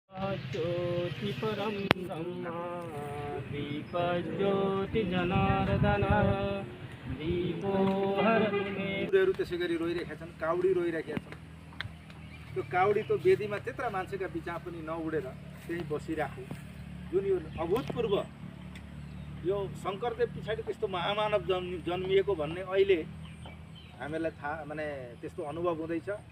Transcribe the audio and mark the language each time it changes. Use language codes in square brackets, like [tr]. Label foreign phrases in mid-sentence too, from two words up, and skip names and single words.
[sa] ज्योति परम ब्रह्म दीप ज्योति जनार्दन दीपो [ne] हरहरू त्यसै गरी रोइरहेका छन्, काउडी रोइरहेका छन्। त्यो काउडी त वेदीमा त्यत्रा मान्छेका बिचमा पनि नउडेर त्यही बसिराख्यो, जुन यो अभूतपूर्व यो शङ्करदेव पछाडि त्यस्तो महामानव जन्मिएको भन्ने अहिले हामीलाई थाहा माने त्यस्तो अनुभव हुँदैछ।